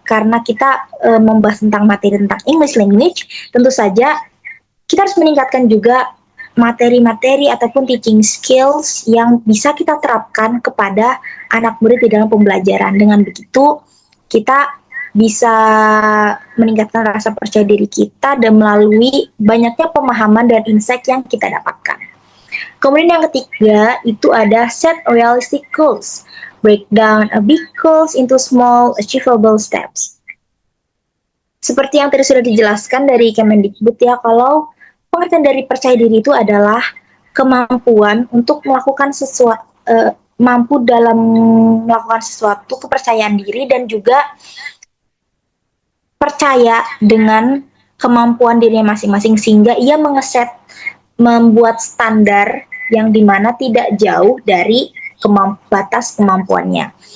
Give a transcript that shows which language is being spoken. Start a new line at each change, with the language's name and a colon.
Indonesian: Karena kita membahas tentang materi tentang English language, tentu saja kita harus meningkatkan juga materi-materi ataupun teaching skills yang bisa kita terapkan kepada anak murid di dalam pembelajaran. Dengan begitu, kita bisa meningkatkan rasa percaya diri kita dan melalui banyaknya pemahaman dan insight yang kita dapatkan. Kemudian yang ketiga itu ada
English: set realistic goals. Break down a big goals into small achievable steps.
Indonesian: Seperti yang tadi sudah dijelaskan dari Kemendikbud ya, kalau pengertian dari percaya diri itu adalah kemampuan untuk melakukan sesuatu, mampu dalam melakukan sesuatu, kepercayaan diri dan juga percaya dengan kemampuan dirinya masing-masing sehingga ia membuat standar yang dimana tidak jauh dari batas kemampuannya.